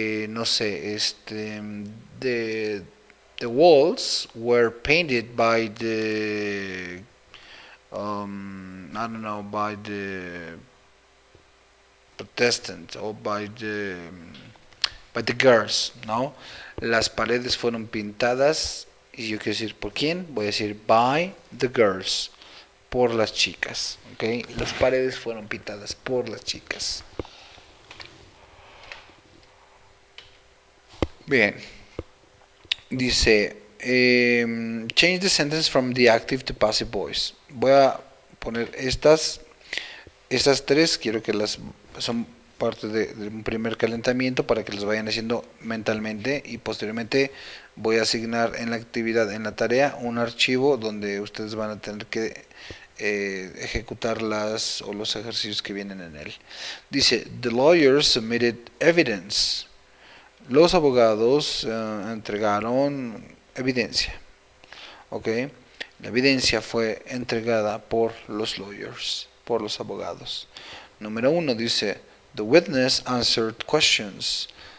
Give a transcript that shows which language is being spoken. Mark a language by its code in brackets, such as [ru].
[es] No sé, [en] the walls were painted by the I don't know, by the Protestant or by the girls, ¿no? [es] Las paredes fueron pintadas y yo quiero decir por quién, voy a decir [en] by the girls, [es] por las chicas, ¿ok? Las paredes fueron pintadas por las chicas. Bien, dice, change the sentence from the active to passive voice. Voy a poner estas tres, quiero que las son parte de un primer calentamiento para que las vayan haciendo mentalmente y posteriormente voy a asignar en la actividad, en la tarea, un archivo donde ustedes van a tener que ejecutar las o los ejercicios que vienen en él. [en] Dice, the lawyers submitted evidence. [es] Los abogados entregaron evidencia. Ok, la evidencia fue entregada por los lawyers, por los abogados. Número 1 dice, [en] the witness answered questions.